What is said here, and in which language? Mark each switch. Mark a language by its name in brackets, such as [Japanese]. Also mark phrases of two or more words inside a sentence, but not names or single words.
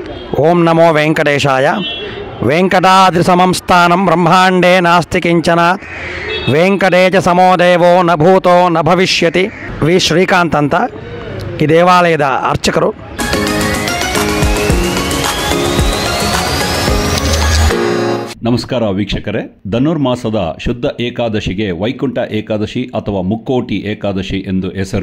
[Sanskrit] ಓಂ ನಮೋ ವೆಂಕಟೇಶಾಯ. ವೆಂಕಟಾದ್ರಿಸಮಂ ಸ್ಥಾನಂ ಬ್ರಹ್ಮಾಂಡೇ ನಾಸ್ತಿ ಕಿಂಚನ ವೆಂಕಟೇಶ ಸಮೋ ದೇವೋ ನ ಭೂತೋ ನ ಭವಿಷ್ಯತಿ. [Kannada] ವಿ ಶ್ರೀಕಾಂತ್ ಅಂತ ಈ ದೇವಾಲಯದ ಅರ್ಚಕರು. ನಮಸ್ಕಾರ ವೀಕ್ಷಕರೇ, ಧನುರ್ಮಾಸದ ಶುದ್ಧ ಏಕಾದಶಿಗೆ ವೈಕುಂಠ ಏಕಾದಶಿ ಅಥವಾ ಮುಕ್ಕೋಟಿ ಏಕಾದಶಿ ಎಂದು ಹೆಸರು.